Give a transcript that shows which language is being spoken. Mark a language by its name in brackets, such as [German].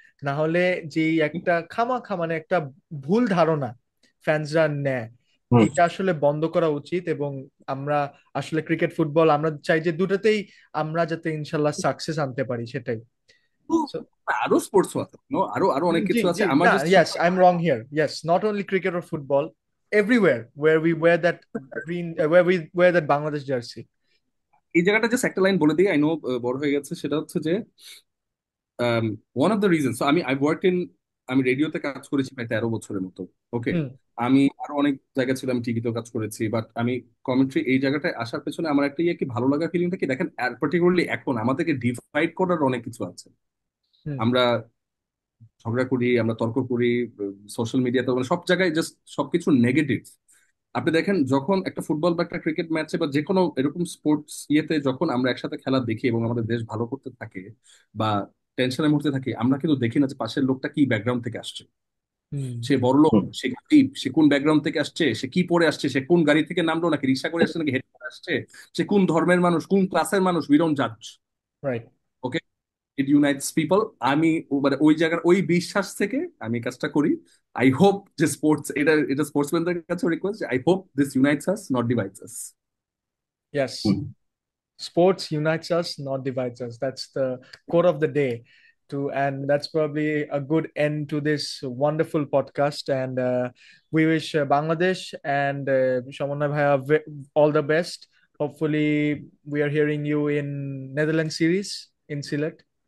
[Bangla] না হলে যে একটা খামাখা মানে একটা ভুল ধারণা ফ্যান্সরা নেয়, হুম। এটা আসলে বন্ধ করা উচিত। এবং আমরা আসলে ক্রিকেট ফুটবল আমরা চাই যে দুটাতেই আমরা যাতে ইনশাল্লাহ সাকসেস আনতে পারি, সেটাই। [English] So, [Bangla] আরো স্পোর্টস আছে, আরো আরো অনেক জি, কিছু আছে, জি, আমার না, [English] Just yes, I'm wrong here. Yes, not only cricket or football, everywhere where we wear that green, where we wear that Bangladesh jersey. [Bangla] এই জায়গাটা জাস্ট একটা লাইন বলে দিই, [English] I know [Bangla] বড় হয়ে গেছে, সেটা হচ্ছে যে [English] one of the reasons, I work in, [Bangla] আমি রেডিওতে কাজ করেছি প্রায় 13 বছরের মতো। [English] okay, হুম, [Bangla] আমি আরো অনেক জায়গা ছিল, আমি টিভিতেও কাজ করেছি, বাট আমি কমেন্ট্রি এই জায়গাটায় আসার পেছনে আমার একটা ইয়ে কি ভালো লাগা ফিলিংটা কি দেখেন, পার্টিকুলারলি এখন আমাদেরকে ডিভাইড করার অনেক কিছু আছে। হুম, আমরা ঝগড়া করি, আমরা তর্ক করি, সোশ্যাল মিডিয়াতে মানে সব জায়গায় জাস্ট সবকিছু নেগেটিভ। আপনি দেখেন যখন একটা ফুটবল বা একটা ক্রিকেট ম্যাচে বা যে কোনো এরকম স্পোর্টস ইয়েতে যখন আমরা একসাথে খেলা দেখি এবং আমাদের দেশ ভালো করতে থাকে বা টেনশনের মুহূর্তে থাকি, আমরা কিন্তু দেখি না যে পাশের লোকটা কি ব্যাকগ্রাউন্ড থেকে আসছে। হুম। সে বড় লোক, হুম। সে গরিব, সে কোন ব্যাকগ্রাউন্ড থেকে আসছে, সে কি পরে আসছে, সে কোন গাড়ি থেকে নামলো, নাকি রিক্সা করে আসছে, নাকি হেঁটে করে আসছে, সে কোন ধর্মের মানুষ, কোন ক্লাসের মানুষ, [English] We don't জাজ। Right. ওকে, ইট ইউনাইটস people. [Bangla] আমি মানে ওই জায়গার ওই বিশ্বাস থেকে আমি কাজটা করি। [English] I hope যে sports, [Bangla] এটা এটা স্পোর্টসম্যানদের কাছে request, [English] I hope this unites us, not divides us. Yes. Sports unites us, not divides us. That's the quote of the day. And that's probably a good end to this wonderful podcast. And we wish Bangladesh and Shamunna Bhaiya all the best. Hopefully, we are hearing you in Netherlands series in Sylhet.